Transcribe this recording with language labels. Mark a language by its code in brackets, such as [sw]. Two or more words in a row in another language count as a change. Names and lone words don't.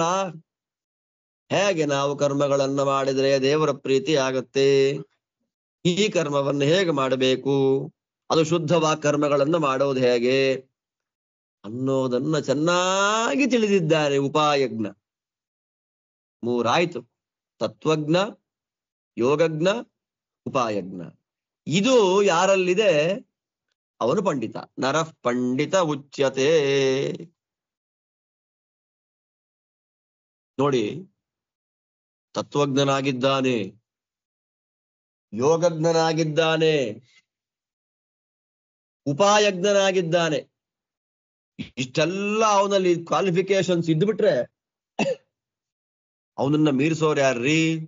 [kn] ಹೇಗೆ ನಾವು ಕರ್ಮಗಳನ್ನ ಮಾಡಿದ್ರೆ ದೇವರ ಪ್ರೀತಿ ಆಗತ್ತೆ, ಈ ಕರ್ಮವನ್ನು ಹೇಗೆ ಮಾಡಬೇಕು, ಅದು ಶುದ್ಧವಾಗಿ ಕರ್ಮಗಳನ್ನ ಮಾಡೋದು ಹೇಗೆ ಅನ್ನೋದನ್ನ ಚೆನ್ನಾಗಿ ತಿಳಿದಿದ್ದಾರೆ ಉಪಾಯಜ್ಞ. ಮೂರಾಯ್ತು. ತತ್ವಜ್ಞ, ಯೋಗಜ್ಞ, ಉಪಾಯಜ್ಞ. ಇದು ಯಾರಲ್ಲಿದೆ ಅವನು ಪಂಡಿತ. [sa] ನರಃ ಪಂಡಿತ ಉಚ್ಯತೆ. [kn] ನೋಡಿ, ತತ್ವಜ್ಞನಾಗಿದ್ದಾನೆ, ಯೋಗಜ್ಞನಾಗಿದ್ದಾನೆ, ಉಪಾಯಜ್ಞನಾಗಿದ್ದಾನೆ. ಇಷ್ಟೆಲ್ಲ ಅವನಲ್ಲಿ ಕ್ವಾಲಿಫಿಕೇಶನ್ಸ್ ಇದ್ಬಿಟ್ರೆ ಅವನನ್ನ ಮೀರಿಸೋರು ಯಾರ್ರೀ?